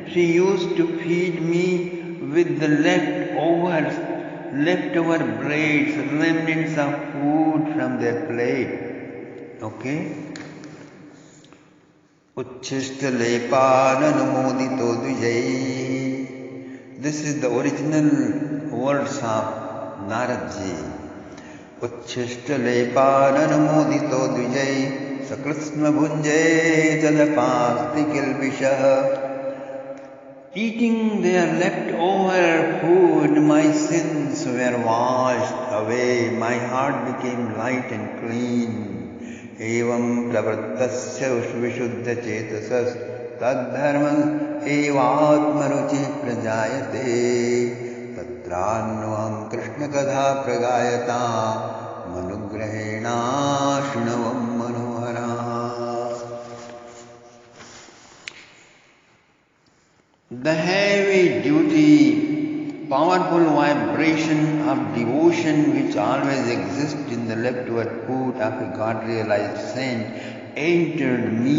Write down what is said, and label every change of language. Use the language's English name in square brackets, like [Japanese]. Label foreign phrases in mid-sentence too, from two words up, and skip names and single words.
[English] She used to feed me with the leftover breads, remnants of food from their plate. Okay? [Sanskrit] उच्छिष्टलेपाननुमोदितो द्विजैः. [English] This is the original words of Naradji. [Sanskrit] उच्छिष्टलेपाननुमोदितो द्विजैः सकृत्स्म भुञ्जे तदपास्तकिल्बिषः. [English] Eating their leftover food, my sins were washed away. My heart became light and clean. [Sanskrit] एवं प्रवृत्तस्य विशुद्ध चेतसः तद्धर्मं एवात्मरुचि प्रजायते तत्रान्वहं कृष्णकथा प्रगायता मनुग्रहेणा शृण्वं मनोहरा. [English] The heavy duty, powerful vibration of devotion which always exists in the leftward foot of a God-realized saint entered me.